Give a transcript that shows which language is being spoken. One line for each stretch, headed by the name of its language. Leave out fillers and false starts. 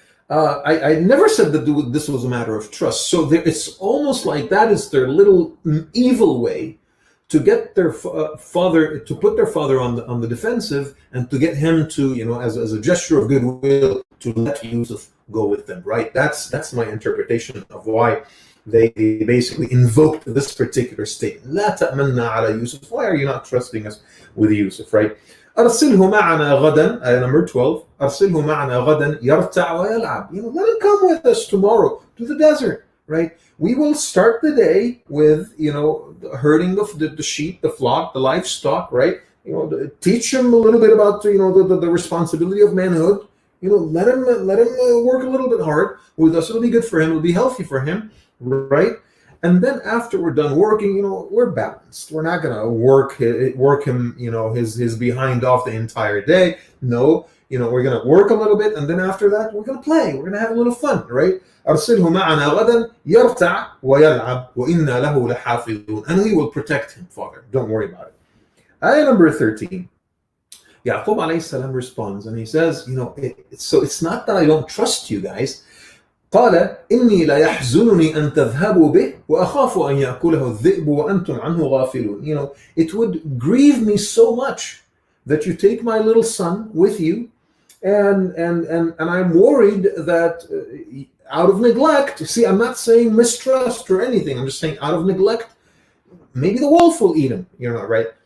English: I never said that this was a matter of trust. So it's almost like that is their little evil way to get their father, to put their father on the defensive, and to get him to, as a gesture of goodwill, to let Yusuf go with them, right? That's my interpretation of why they basically invoked this particular statement.
Arabic: La ta'manna ala Yusuf.
English: Why are you not trusting us with Yusuf, right?
Arabic: أرسله معنا غدا,
English: ayah number 12.
Arabic: أرسله معنا غدا يرتع ويلعب.
English: Let him come with us tomorrow to the desert, right? We will start the day with, herding the sheep, the flock, the livestock, right? Teach him a little bit about, the responsibility of manhood. Let him work a little bit hard with us. It'll be good for him. It'll be healthy for him, right? And then after we're done working, we're balanced. We're not gonna work him, his behind off the entire day. No, we're gonna work a little bit, and then after that, we're gonna play. We're gonna have a little fun, right?
Arabic: أرسله معنا غدا يرتع ويلعب وإنا له لحافظون.
English: And we will protect him, Father. Don't worry about it. Ayah number 13. Yaqub alayhi salam responds and he says, so it's not that I don't trust you guys.
Arabic: قال إني لا يحزنني أن تذهبوا به وأخاف أن يأكله الذئب وأنتم عنه غافلون.
English: It would grieve me so much that you take my little son with you, and I'm worried that out of neglect. See, I'm not saying mistrust or anything. I'm just saying out of neglect, maybe the wolf will eat him. Right?